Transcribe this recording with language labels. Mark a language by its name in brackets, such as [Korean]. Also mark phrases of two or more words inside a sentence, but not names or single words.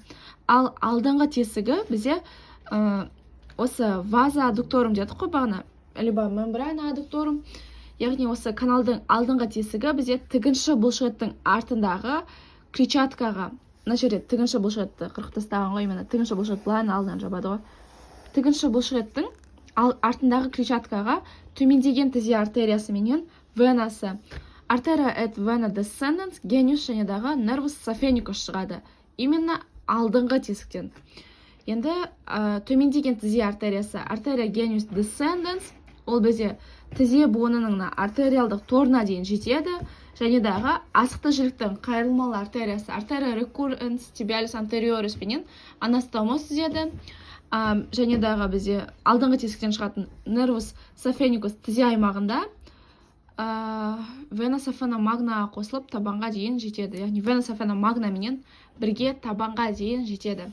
[Kazakh] Ал алдыңғы тесігі бізде осы [Latin] vasa adductorum [Kazakh] дедік қой бағана, либо [Latin] membrana adductorum, [Kazakh] яғни осы каналдың алдыңғы тесігі бізде тігінші бұлшығыттың артындағы клетчаткаға, мына жерде тігінші бұлшығытты қырқып тастаған ғой, мені тігінші бұлшығыт былайын алдынан жабады ғой. Тігінші бұлшығыттың артындағы клетчаткаға төмендеген тізе артериясы менен венасы, артерия [Latin] et vena descendens, genius [Kazakh] және дағы [Latin] nervus saphenicus [Kazakh] шығады. Именно алдыңғы тесіктен. Енді төмендеген тізе артериясы, артерия [Latin] genius descendens, [Kazakh] ол бізде тізе буынының артериалдық торына дейін жетеді, және дағы асықты жіліктің қайырылмалы артериясы, артерия [Latin] recurrens tibialis anterioris [Kazakh] пенен анастомоз түзеді. Және дағы бізде алдыңғы тесіктен шығатын [Latin] nervus saphenicus [Kazakh] тізе аймағында [Latin] vena saphena magna [Kazakh] қосылып табанға дейін жетеді. Яғни [Latin] vena saphena magna [Kazakh] менен бірге табанға дейін жетеді.